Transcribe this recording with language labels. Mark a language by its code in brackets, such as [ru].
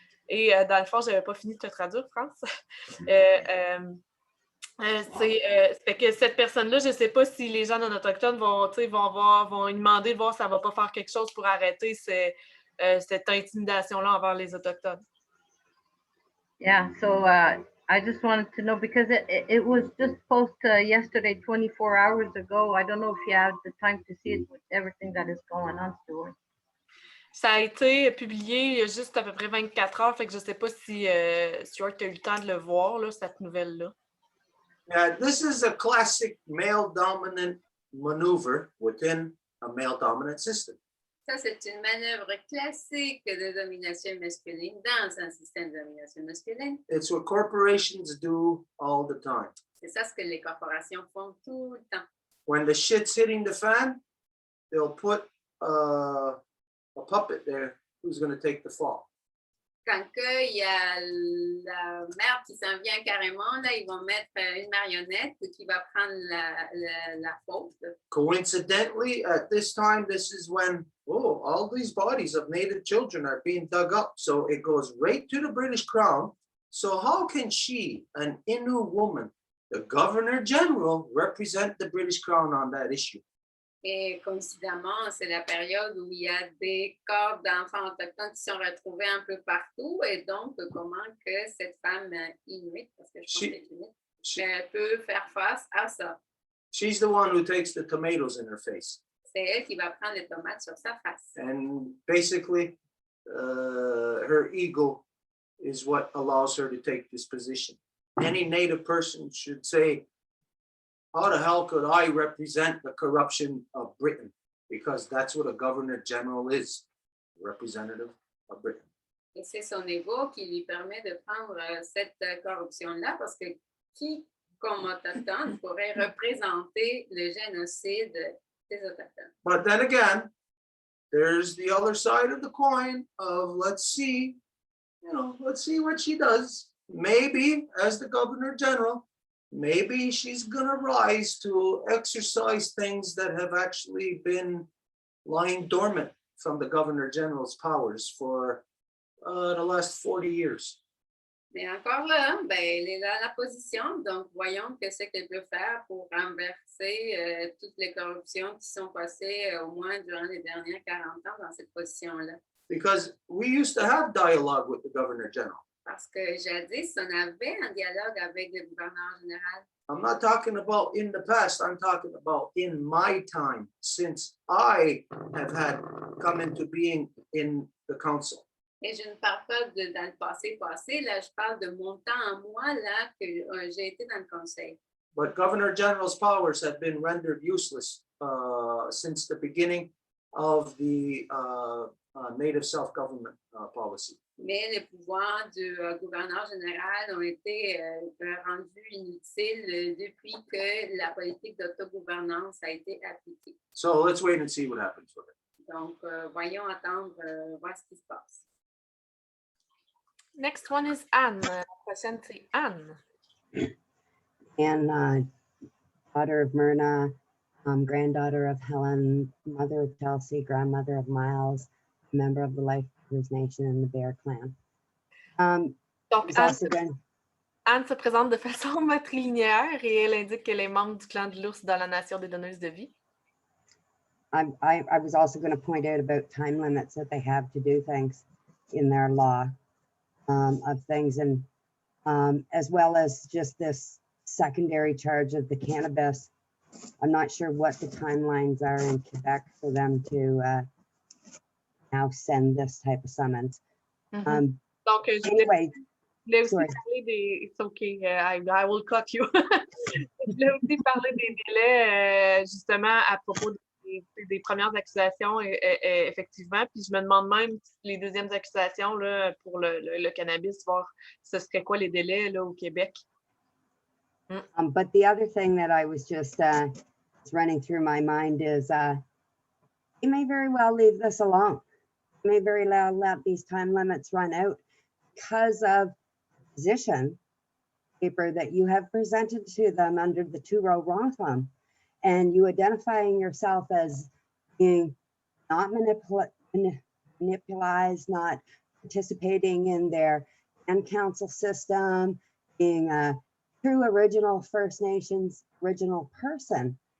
[fr] Et dans le fond, j'avais pas fini de te traduire, France. C'est que cette personne-là, je sais pas si les gens non autochtones vont lui demander de voir si ça va pas faire quelque chose pour arrêter cette intimidation-là envers les autochtones. [en] Yeah, so I just wanted to know because it was just posted yesterday, 24 hours ago. I don't know if you had the time to see it with everything that is going on, Stuart. [fr] Ça a été publié il y a juste à peu près 24 heures, fait que je sais pas si Stuart a eu le temps de le voir, là, cette nouvelle-là. [en] This is a classic male-dominant maneuver within a male-dominant system. [fr] Ça, c'est une manœuvre classique de domination masculine dans un système de domination masculine. [en] It's what corporations do all the time. [fr] C'est ça ce que les corporations font tout le temps. [en] When the shit's hitting the fan, they'll put a puppet there who's going to take the fall. [fr] Quand il y a la merde qui s'en vient carrément, là, ils vont mettre une marionnette qui va prendre la faute. [en] Coincidentally, at this time, this is when, all these bodies of Native children are being dug up. So it goes right to the British Crown. So how can she, an Innu woman, the Governor General, represent the British Crown on that issue? [fr] Et coïncidemment, c'est la période où il y a des corps d'enfants autochtones qui sont retrouvés un peu partout. Et donc, comment que cette femme inuit, parce que je pense qu'elle est inuit, peut faire face à ça? [en] She's the one who takes the tomatoes in her face. [fr] C'est elle qui va prendre les tomates sur sa face. [en] And basically, her ego is what allows her to take this position. Any Native person should say, how the hell could I represent the corruption of Britain? Because that's what a Governor General is, representative of Britain. [fr] Et c'est son ego qui lui permet de prendre cette corruption-là, parce que qui, comme autochtone, pourrait représenter le génocide des autochtones? [en] But then again, there's the other side of the coin of let's see what she does. Maybe as the Governor General, maybe she's going to rise to exercise things that have actually been lying dormant from the Governor General's powers for the last 40 years. [fr] Mais encore là, ben, elle est là à la position, donc voyons qu'est-ce qu'elle peut faire pour renverser toutes les corruptions qui sont passées au moins durant les dernières 40 ans dans cette position-là. [en] Because we used to have dialogue with the Governor General. [fr] Parce que jadis, on avait un dialogue avec le gouverneur général. [en] I'm not talking about in the past, I'm talking about in my time, since I have had come into being in the council. [fr] Et je ne parle pas dans le passé, là, je parle de mon temps à moi, là, que j'ai été dans le conseil. [en] But Governor General's powers have been rendered useless since the beginning of the native self-government policy. [fr] Mais les pouvoirs du gouverneur général ont été rendus inutiles depuis que la politique d'autogouvernance a été appliquée. [en] So let's wait and see what happens with it. [fr] Donc, voyons attendre, voir ce qui se passe. [en] Next one is Anne. [fr] La prochaine, c'est Anne. [en] And daughter of Myrna, granddaughter of Helen, mother of Chelsea, grandmother of Miles, member of the Lifers Nation and the Bear Clan. [fr] Donc, Anne, Anne se présente de façon matrilinéaire et elle indique qu'elle est membre du clan de l'ours dans la nation des donneuses de vie. [en] I was also going to point out about time limits that they have to do things in their law of things, and as well as just this secondary charge of the cannabis. I'm not sure what the timelines are in Quebec for them to now send this type of summons. [fr] Donc, [en] Anyway, [fr] je voulais aussi [en] sorry. [fr] parler des... [en] It's okay, I will cut you. [fr] Je voulais aussi parler des délais, justement, à propos des premières accusations, effectivement. Puis je me demande même si les deuxièmes accusations là, pour le cannabis, voir ce serait quoi les délais là, au Québec. [en] But the other thing that I was just running through my mind is you may very well leave this alone. You may very well let these time limits run out because of position paper that you have presented to them under the two-row Wampum, and you identifying yourself as being not manipulated, not participating in their and council system, being a true original First Nations original person.